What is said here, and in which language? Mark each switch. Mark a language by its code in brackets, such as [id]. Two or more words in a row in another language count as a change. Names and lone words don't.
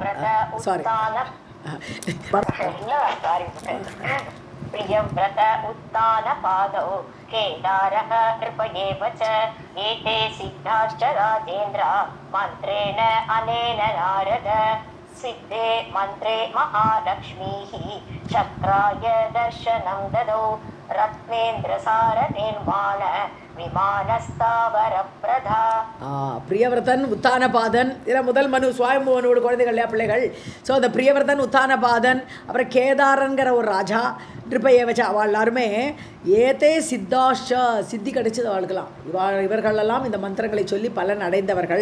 [sa] प्रियव्रत उत्तानपादौ केदारः नृपयेव च एते सिद्धाश्च राजेन्द्र मन्त्रेण अनेन नारद सिद्धे मन्त्रे महालक्ष्मीः चक्राय दर्शनं ददौ रत्नेन्द्रसार निर्माण विमानस्तावरप्रधा. [ta] பிரியவர்தன் உத்தானபாதன் இதில் முதல் மனு சுவாயம்புவனோட குழந்தைகள் இல்லையா பிள்ளைகள். ஸோ அந்த பிரியவர்தன் உத்தானபாதன் அப்புறம் கேதாரங்கிற ஒரு ராஜா நிருபயவச்சா அவள் எல்லாருமே [sa] एते सिद्धाश्च [ta] சித்தி கிடைச்சது அவளுக்கெல்லாம். இவர்களெல்லாம் இந்த மந்திரங்களை சொல்லி பலன் அடைந்தவர்கள்.